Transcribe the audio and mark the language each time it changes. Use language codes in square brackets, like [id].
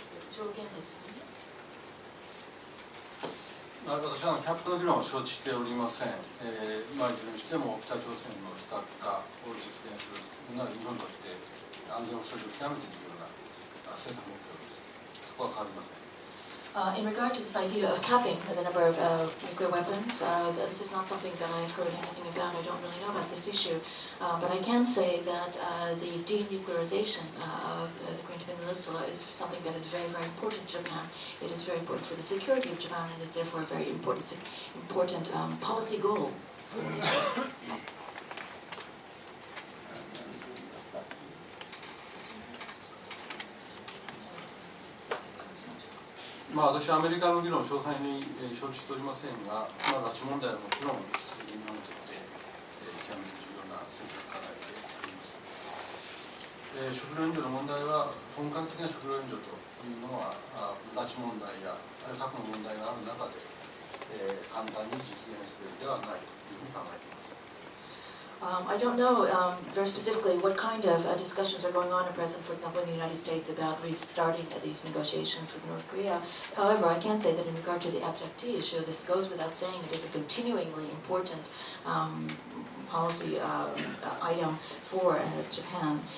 [ja] 上限ですよね。私はキャップの議論を承知しておりません。いずれにしても北朝鮮の非核化を実現するのは日本として安全保障上極めて重要な政策目標です。そこは変わりません。 [en] In regard to this idea of capping the number of nuclear weapons, this is not something that I've heard anything about. I don't really know about this issue. But I can say that the denuclearization of the Korean Peninsula is something that is very, very important to Japan. It is very important for the security of Japan and is therefore a very important policy goal for the nation. [ja] 私はアメリカの議論を詳細に承知しておりませんが、拉致問題はもちろん引き続き今にとって極めて重要な政策課題であります。食料援助の問題は本格的な食料援助というのは拉致問題やあるいは核の問題がある中で簡単に実現するではないというふうに考えています。 [en] I don't know very specifically what kind of discussions are going on at present, for example, in the United States about restarting these negotiations with North Korea. However, I can say that in regard to the abductee issue, this goes without saying it is a continuingly important policy item for Japan.